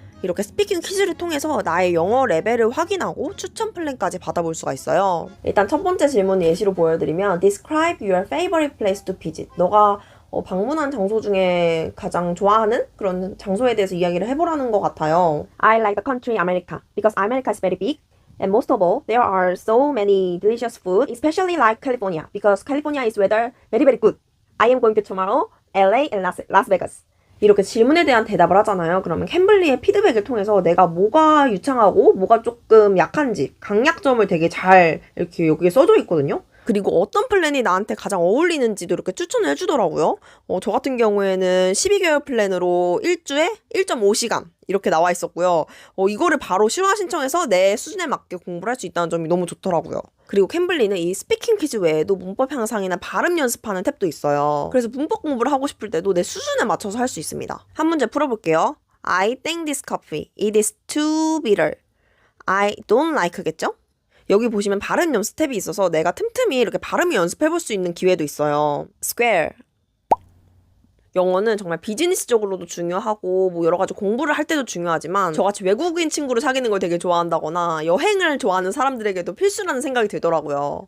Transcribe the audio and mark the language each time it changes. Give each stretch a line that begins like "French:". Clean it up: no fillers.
Korean: 이렇게 스피킹 퀴즈를 통해서 나의 영어 레벨을 확인하고 추천 플랜까지 받아볼 수가 있어요. 일단 첫 번째 질문 예시로 보여드리면
English: Describe your favorite place to visit.
Korean: 너가 방문한 장소 중에 가장 좋아하는 그런 장소에 대해서 이야기를 해보라는 것 같아요.
English: I like the country America because America is very big. And most of all, there are so many delicious food, especially like California because California is weather very very good. I am going to tomorrow, LA and Las Vegas.
Korean: 이렇게 질문에 대한 대답을 하잖아요. 그러면 캠블리의 피드백을 통해서 내가 뭐가 유창하고 뭐가 조금 약한지 강약점을 되게 잘 이렇게 여기에 써져 있거든요. 그리고 어떤 플랜이 나한테 가장 어울리는지도 이렇게 추천을 해주더라고요. 저 같은 경우에는 12개월 플랜으로 1주에 1.5시간 이렇게 나와 있었고요. 이거를 바로 실화 신청해서 내 수준에 맞게 공부를 할 수 있다는 점이 너무 좋더라고요. 그리고 캠블리는 이 스피킹 퀴즈 외에도 문법 향상이나 발음 연습하는 탭도 있어요. 그래서 문법 공부를 하고 싶을 때도 내 수준에 맞춰서 할 수 있습니다. 한 문제 풀어볼게요.
English: I think this coffee, it is too bitter. I don't like겠죠?
Korean: 여기 보시면 발음 연습 탭이 있어서 내가 틈틈이 이렇게 발음을 연습해볼 수 있는 기회도 있어요.
English: Square.
Korean: 영어는 정말 비즈니스적으로도 중요하고 뭐 여러 가지 공부를 할 때도 중요하지만 저같이 외국인 친구를 사귀는 걸 되게 좋아한다거나 여행을 좋아하는 사람들에게도 필수라는 생각이 들더라고요.